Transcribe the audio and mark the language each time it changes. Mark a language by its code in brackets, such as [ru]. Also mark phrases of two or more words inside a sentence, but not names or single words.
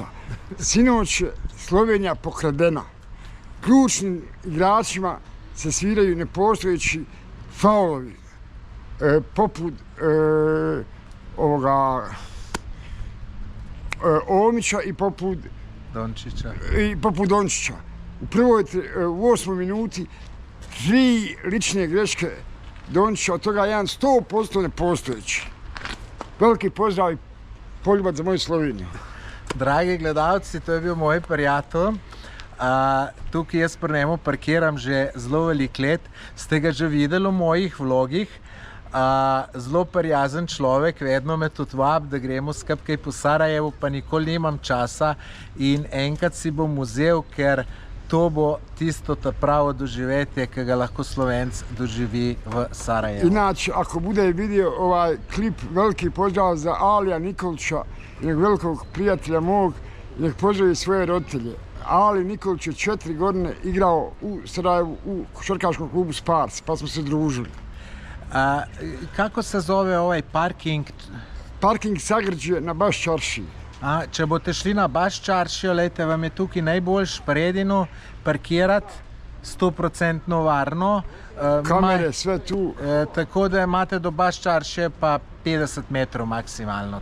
[bs] Sinoć je Slovenija pokradena. Ključnim igračima se sviraju nepostojeći faulovi, poput Omića i poput Dončića. U 8. minuti 3 lične greške Dončića, od toga jedan 100% nepostojeći. Veliki pozdrav i poljubac za moju Sloveniju. [sl] Dragi gledalci, to je bil moj prijatelj. Tukaj jaz pri njemu parkiram že zelo veliko let. Ste ga že videli v mojih vlogih. Zelo prijazen človek, vedno me tudi vabi, da gremo skupaj po Sarajevu, pa nikoli nimam časa in enkrat si bom vzel, ker to bo tisto ta pravo doživetje, ki ga lahko Slovenc doživi v Sarajevu. [bs] Inače, ako bude vidio ovaj klip, veliki pozdrav za Alija Nikolića, jednog velikog prijatelja mog, nek pozdravi svoje roditelje. Ali Nikolić je 4 godine igrao u Sarajevu u košarkaškom klubu Spars, pa smo se družili. Kako se zove ovaj parking? Parking Sagrđe na Baščaršiji. [sl] Če boste šli na Baščaršijo, lejte, vam je tukaj najboljš predino parkirati, 100% varno. [bs] Kamere, sve tu. [sl] Tako da imate do Baščaršije pa 50 metrov maksimalno.